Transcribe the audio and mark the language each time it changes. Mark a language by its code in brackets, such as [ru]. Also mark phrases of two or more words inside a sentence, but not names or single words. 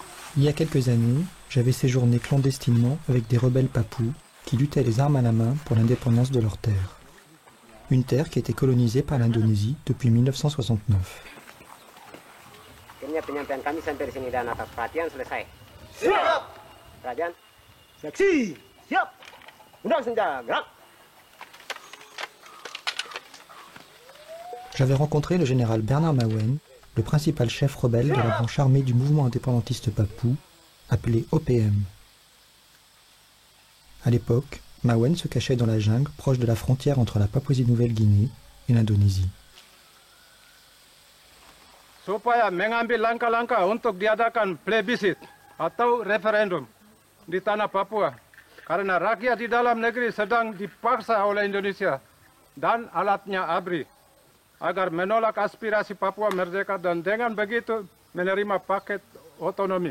[fr] Il y a quelques années, j'avais séjourné clandestinement avec des rebelles papous qui luttaient les armes à la main pour l'indépendance de leur terre. Une terre qui était colonisée par l'Indonésie depuis 1969. [id] Akhirnya penyampaian kami sampai di sini dan atas perhatian selesai. Siap! Perhatian. Seksi! Siap! Undang senjata, gerak! [fr] J'avais rencontré le général Bernard Mawen, le principal chef rebelle de la branche armée du mouvement indépendantiste papou, appelé OPM. À l'époque, Mawen se cachait dans la jungle proche de la frontière entre la Papouasie-Nouvelle-Guinée et l'Indonésie. [id] Supaya mengambil langkah-langkah untuk diadakan plebiscit atau referendum di tanah Papua karena rakyat di dalam negeri sedang dipaksa oleh Indonesia dan alatnya ABRI agar menolak aspirasi Papua merdeka dan dengan begitu menerima paket otonomi.